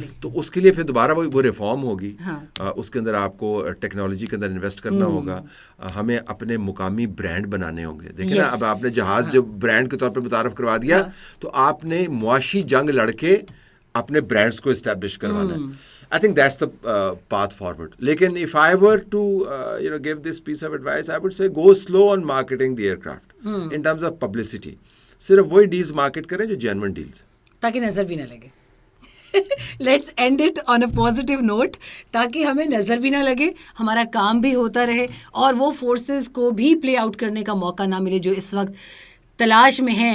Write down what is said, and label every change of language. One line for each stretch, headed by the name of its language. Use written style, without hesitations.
Urdu: تو اس کے لیے پھر دوبارہ وہ ریفارم ہوگی. اس کے اندر آپ کو ٹیکنالوجی کے اندر انویسٹ کرنا ہوگا. ہمیں اپنے مقامی برانڈ بنانے ہوں گے. دیکھیں نا اب آپ نے جہاز جب برانڈ کے طور پہ متعارف کروا دیا تو آپ نے معاشی جنگ لڑ کے اپنے برانڈز کو اسٹیبلش کروانا ہے.
English: I think that's the path forward. لیکن if I were to give this piece of advice, I would say go slow on marketing the aircraft in terms of publicity.
Urdu: صرف وہی ڈیلز مارکیٹ کریں جو genuine deals, تاکہ نظر بھی نہ لگے.
English: let's end it on a positive note,
Urdu: تاکہ ہمیں نظر بھی نہ لگے, ہمارا کام بھی ہوتا رہے اور وہ فورسز کو بھی پلے آؤٹ کرنے کا موقع نہ ملے جو اس وقت تلاش میں ہیں.